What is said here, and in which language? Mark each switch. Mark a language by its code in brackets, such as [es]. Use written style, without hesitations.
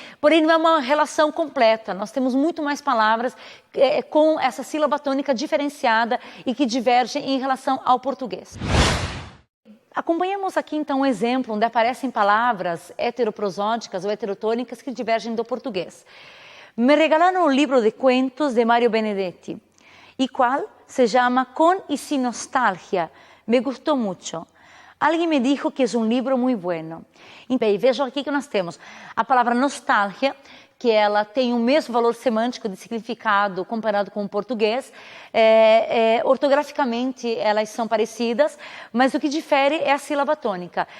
[pt] Porém, não é uma relação completa, nós temos muito mais palavras com essa sílaba tônica diferenciada e que divergem em relação ao português. Acompanhamos aqui então um exemplo onde aparecem palavras heteroprosódicas ou heterotônicas que divergem do português. [es] Me regalaron un libro de cuentos de Mario Benedetti, y cual se llama Con y sin nostalgia. Me gustó mucho. [pt] Alguém me dijo que é um livro muito bueno. Bem, vejam aqui que nós temos a palavra nostalgia, que ela tem o mesmo valor semântico de significado comparado com o português. Ortograficamente elas são parecidas, mas o que difere é a sílaba tônica.